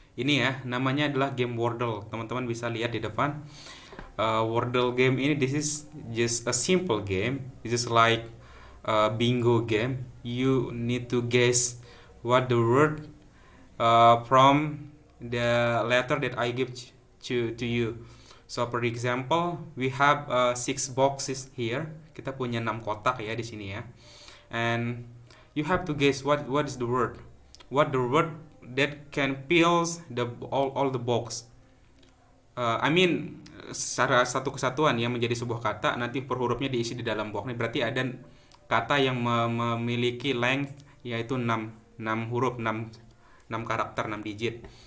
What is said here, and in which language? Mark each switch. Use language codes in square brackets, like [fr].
[id] Ini ya, namanya adalah game Wordle. Teman-teman bisa lihat di depan. Wordle game ini, [en] this is just a simple game. This is like a bingo game. You need to guess what the word from the letter that I give to you. So for example, we have 6 boxes here. [id] Kita punya 6 kotak ya di sini ya. [en] And you have to guess what is the word. What the word that can fills the all the box. I mean [id] secara satu kesatuan yang menjadi sebuah kata, nanti per hurufnya diisi di dalam box. Ini berarti ada kata yang memiliki length yaitu 6 huruf, 6 karakter, 6 digit.